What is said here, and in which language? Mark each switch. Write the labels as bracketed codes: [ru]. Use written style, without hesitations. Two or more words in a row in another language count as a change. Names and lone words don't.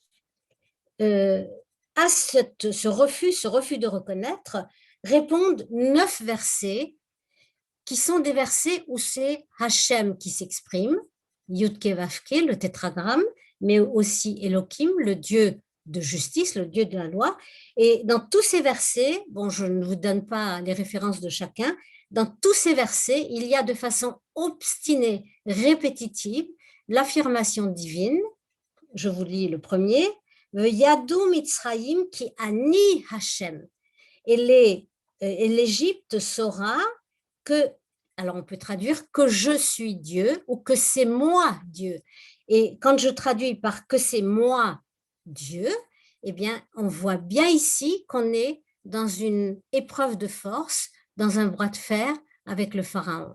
[fr] à ce refus de reconnaître, répondent 9 versets qui sont des versets où c'est Hachem qui s'exprime, [he] יודקה ואוקה, [fr] le tétragramme, mais aussi Elohim, le Dieu de justice, le Dieu de la loi. Et dans tous ces versets, bon, je ne vous donne pas les références de chacun, dans tous ces versets, il y a de façon obstinée, répétitive, l'affirmation divine. Je vous lis le premier. [he] ידעו מצרים כי אני השם. [fr] Et l'Égypte saura que, alors on peut traduire que je suis Dieu ou que c'est moi Dieu. Et quand je traduis par que c'est moi Dieu, eh bien, on voit bien ici qu'on est dans une épreuve de force, dans un bras de fer avec le Pharaon.